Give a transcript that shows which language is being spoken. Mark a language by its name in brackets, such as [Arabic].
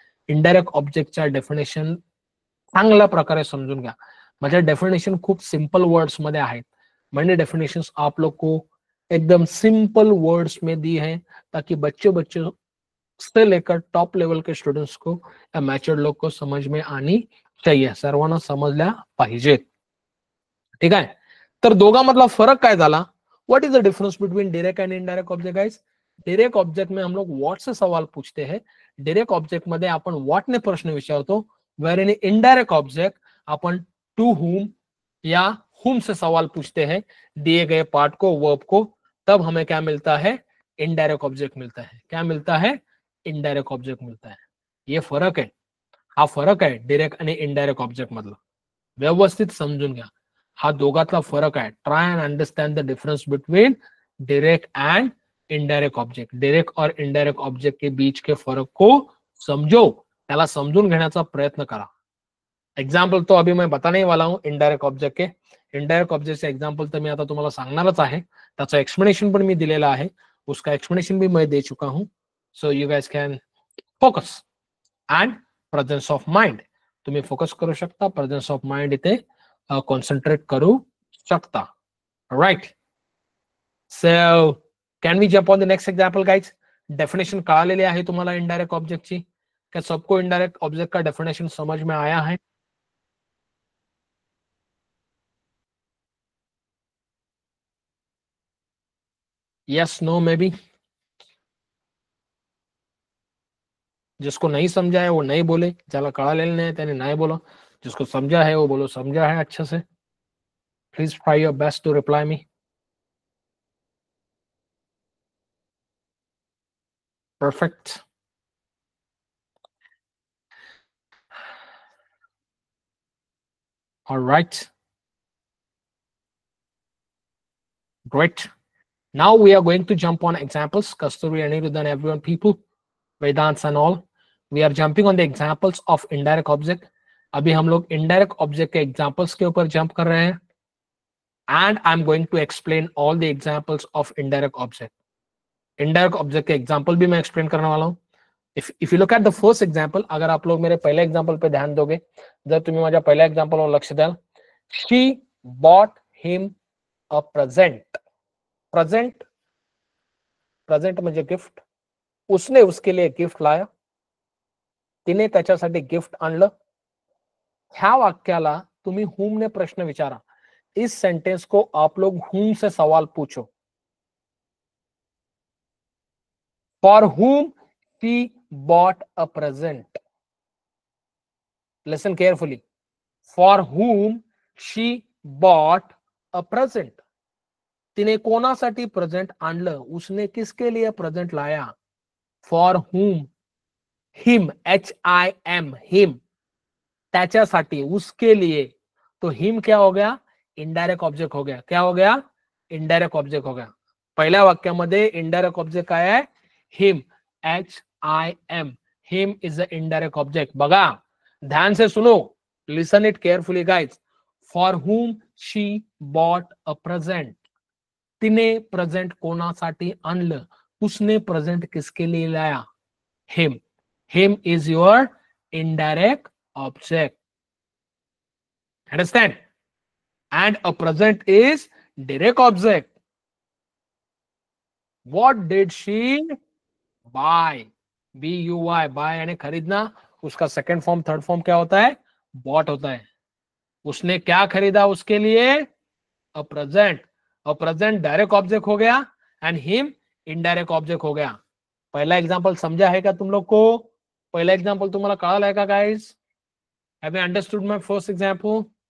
[Marathi] Indirect ऑब्जेक्टच्या definition चांगल्या प्रकारे समजून घ्या. माझ्या डेफिनेशन खूप सिंपल वर्ड्स मध्ये आहेत. [Hindi] मैंने डेफिनेशंस आप लोग को एकदम सिंपल वर्ड्स में दी है ताकि बच्चे से लेकर टॉप लेवल के स्टूडेंट्स को या मैच्योर्ड लोग को समझ में आनी चाहिए. [Marathi] सर्वांना समजल्या पाहिजेत. ठीक आहे. तर दोघांमधला फरक काय झाला? [English] What is the difference between direct and indirect object guys? [Hindi] Direct object में हम लोग व्हाट से सवाल पूछते हैं. [Marathi] डायरेक्ट ऑब्जेक्ट मध्ये आपण व्हाट ने प्रश्न विचारतो. [Hindi] Where in indirect object upon to whom या हुम से सवाल पूछते हैं दिए गए पार्ट को, वर्ब को. तब हमें क्या मिलता है? इनडायरेक्ट ऑब्जेक्ट मिलता है. क्या मिलता है? इनडायरेक्ट ऑब्जेक्ट मिलता है. ये फरक है. [Marathi] हा फरक आहे डायरेक्ट आणि इनडायरेक्ट ऑब्जेक्ट मधला. व्यवस्थित समजून घ्या. हा दोघातला फरक आहे. [English] Try and understand the difference between direct and indirect object. [Hindi] Direct और इनडायरेक्ट ऑब्जेक्ट के बीच के फरक को समझो, [Marathi] त्याला समजून घेण्याचा प्रयत्न करा. [Hindi] एग्जाम्पल तो अभी मैं बताने वाला हूं इनडायरेक्ट ऑब्जेक्ट के. [Marathi] इनडायरेक्ट ऑब्जेक्टचे एग्जाम्पल तर मी आता तुम्हाला सांगणारच आहे. त्याचं एक्सप्लेनेशन पण मी दिलेला आहे. [Hindi] उसका एक्सप्लेनेशन भी मैं दे चुका हूं. [English] So you guys can focus and presence of mind. [Marathi] तुम्ही फोकस करू शकता. प्रेझेन्स ऑफ माइंड इथे कॉन्सन्ट्रेट करू शकता. [English] Right. So can we jump on the next example guys? [Marathi] Definition कळालेली आहे तुम्हाला इनडायरेक्ट ऑब्जेक्टची? [Hindi] क्या सबको इनडायरेक्ट ऑब्जेक्ट का डेफिनेशन समझ में आया है? [English] Yes, no, maybe. [Hindi] जिसको नहीं समझा है वो नहीं बोले. [Marathi] ज्याला कळालेलं नाही त्याने नाही बोला. [Hindi] जिसको समझा है वो बोलो समझा है अच्छे से. [English] Please try your best to reply me. Perfect. All right. Great. Now we are going to jump on examples. Kasturi, Anirudh, and everyone, people, Vedants and all. We are jumping on the examples of indirect object. [Hindi] अभी हम लोग indirect object के examples के ऊपर jump कर रहे हैं. [English] And I'm going to explain all the examples of indirect object. [Hindi] Indirect object के example भी मैं explain करने वाला हूँ. [English] If you look at the first example, [Hindi] अगर आप लोग मेरे पहले example पे ध्यान दोगे, [Marathi] जर तुम्ही माझ्या पहिल्या example वर लक्ष द्याल, [English] she bought him a present. [Marathi] Present म्हणजे गिफ्ट. [Hindi] उसने उसके लिए गिफ्ट लाया. [Marathi] तिने त्याच्यासाठी गिफ्ट आणलं. ह्या वाक्याला तुम्ही हुम ने प्रश्न विचारा. [Hindi] इस सेंटेंस को आप लोग हुम से सवाल पूछो. [English] For whom she bought a present. Listen carefully. For whom she bought a present. [Marathi] तिने कोणासाठी प्रेझेंट आणलं? [Hindi] उसने किसके लिए प्रेझेंट लाया? [English] for whom, him, HIM, him, [Marathi] त्याच्यासाठी, [Hindi] उसके लिए. तो हिम क्या हो गया? इनडायरेक्ट ऑब्जेक्ट हो गया. क्या हो गया? इनडायरेक्ट ऑब्जेक्ट हो गया. [Marathi] पहिल्या वाक्यामध्ये इनडायरेक्ट ऑब्जेक्ट काय आहे? [English] Him, HIM. Him is the indirect object. [Marathi] बघा, [Hindi] ध्यान से सुनो, [English] Listen it carefully guys. फॉर whom she bought a present. [Marathi] तिने प्रेझेंट कोणासाठी आणलं? [Hindi] उसने प्रेझेंट किसके लिए लाया? [English] Him. Him is your indirect object. Understand? And a present is direct object. What did she buy? [Hindi] BUY, buy यानी खरीदना. उसका सेकंड फॉर्म थर्ड फॉर्म क्या होता है? बॉट होता है. उसने क्या खरीदा उसके लिए? A present. A present direct object हो गया एंड हिम इनडायरेक्ट ऑब्जेक्ट हो गया. पहला एग्जांपल समझा है क्या तुम लोग को? [Marathi] पहिला एग्जांपल तुम्हाला कळालं आहे का guys? [English] Have you understood my first example?